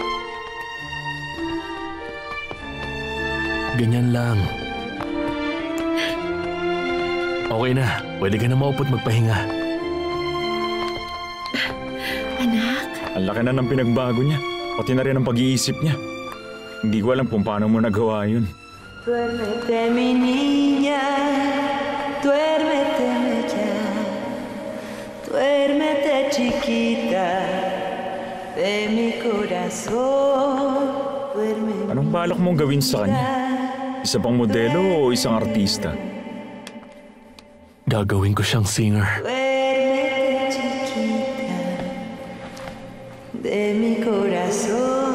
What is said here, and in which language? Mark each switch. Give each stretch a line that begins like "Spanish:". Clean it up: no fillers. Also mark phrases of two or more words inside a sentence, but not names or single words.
Filipino: Ganyan lang. Okay na. Pwede ka na maupo't magpahinga. Anak? Ang laki na ng pinagbago niya. Pati na rin ang pag-iisip niya. Hindi ko alam kung paano mo nagawa yun.
Spanish: Duérmete, mi niña, duérmete ya, duérmete chiquita de mi corazón, duérmete.
Filipino: Anong balak mong gawin sa kanya? Isa pang modelo o isang artista? Gagawin ko siyang singer.
Spanish: Duérmete chiquita de mi corazón.